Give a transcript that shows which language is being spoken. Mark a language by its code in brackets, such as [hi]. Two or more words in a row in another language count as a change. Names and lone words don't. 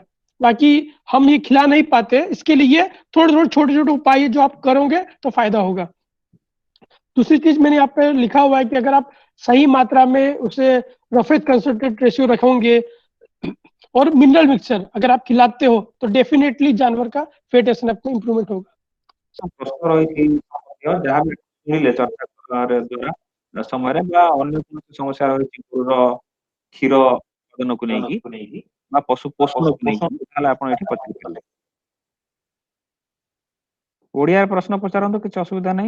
[hi] बाकी हम ये खिला नहीं पाते, इसके लिए थोड़े थोड़े छोटे छोटे उपाय है जो आप करोगे तो फायदा होगा। दूसरी चीज मैंने यहाँ पे लिखा हुआ है कि अगर आप सही मात्रा में उसे [en] roughage concentrate ratio [hi] रखोगे और [en] mineral mixture [hi] अगर आप खिलाते हो तो डेफिनेटली जानवर का [en] fat SNF [hi] में इंप्रूवमेंट होगा। [or] ପ୍ରଶ୍ନ ରହିଛି ମଧ୍ୟ, ଯାହା ବି ଶୁଣିଲେ ଚର୍ଚ୍चा ଦ୍ୱାରା ସମୟରେ ବା ଅନ୍ୟ କୌଣସି ସମସ୍ୟା ରହିଛି ଗରୁର କ୍ଷୀର ଉତ୍ପାଦନକୁ ନେଇକି ବା ପଶୁ ପୋଷଣକୁ ନେଇକି ତାହେଲେ ଆପଣ ଏଠି ପଚାରି ପାରିବେ। ଓଡିଆରେ ପ୍ରଶ୍ନ ପଚାରନ୍ତୁ, କିଛି ଅସୁବିଧା ନାହିଁ।